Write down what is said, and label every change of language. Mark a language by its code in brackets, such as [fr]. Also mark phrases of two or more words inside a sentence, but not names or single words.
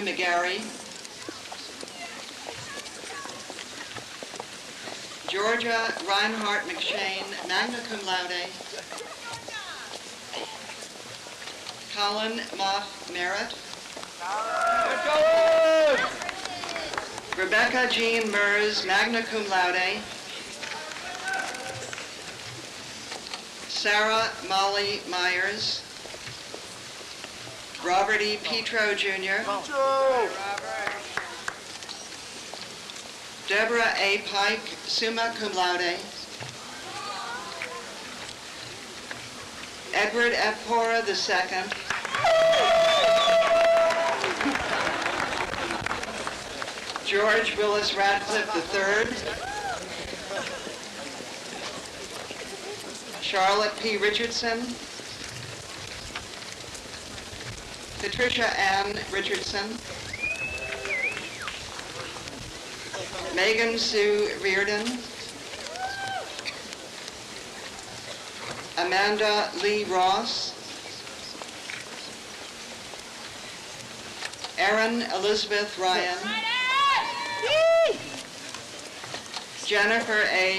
[en] McGarry, Georgia Reinhardt McShane, [la] magna cum laude, [en] Colin Moff Merritt, Rebecca Jean Mers, [la] magna cum laude, [en] Sarah Molly Myers, Robert E. Petro Jr., Deborah A. [la] Pike, summa cum laude, [en] Edward F. Pora II, George Willis Radcliffe III, Charlotte P. Richardson, Patricia Ann Richardson, Megan Sue Reardon, Amanda Lee Ross, Erin Elizabeth Ryan, Jennifer A.